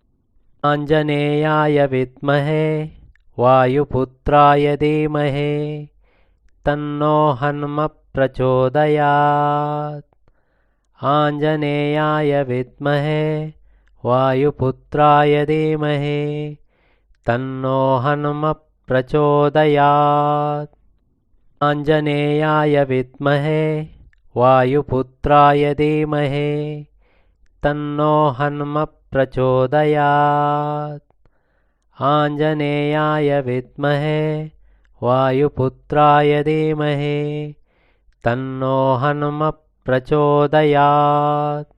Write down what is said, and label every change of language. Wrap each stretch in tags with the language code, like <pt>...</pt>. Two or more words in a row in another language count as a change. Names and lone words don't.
<sa>ఆంజనేయాయ విద్మహే వాయుపుత్రాయ ధీమహి తన్నో హనుమ ప్రచోదయాత్. ఆంజనేయాయ విద్మహే వాయుపుత్రాయ ధీమహి తన్నో హనుమ प्रचोदयात्। आञ्जनेयाय विद्महे वायुपुत्राय धीमहि तन्नो हनुमत् प्रचोदयात्। आञ्जनेयाय विद्महे वायुपुत्राय धीमहि तन्नो हनुमत् प्रचोदयात्।</sa>